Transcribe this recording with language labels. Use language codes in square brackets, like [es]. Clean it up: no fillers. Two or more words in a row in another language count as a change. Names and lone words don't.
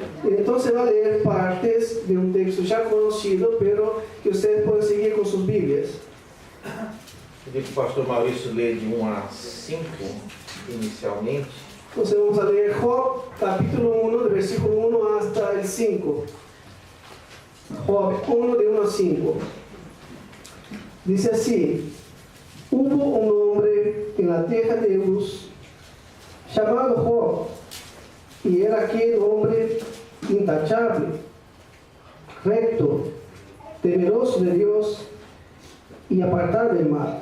[es] Entonces va a leer partes de un texto ya conocido, pero que ustedes pueden seguir con sus Biblias. [pt] Eu pedi para o pastor Maurício ler de 1 a 5 inicialmente. [es] Entonces vamos a leer Job capítulo 1, del versículo 1 hasta el 5. Job 1, de 1 a 5. Dice así: hubo un hombre en la tierra de Uz llamado Job, y era aquel hombre intachable, recto, temeroso de Dios y apartado del mal.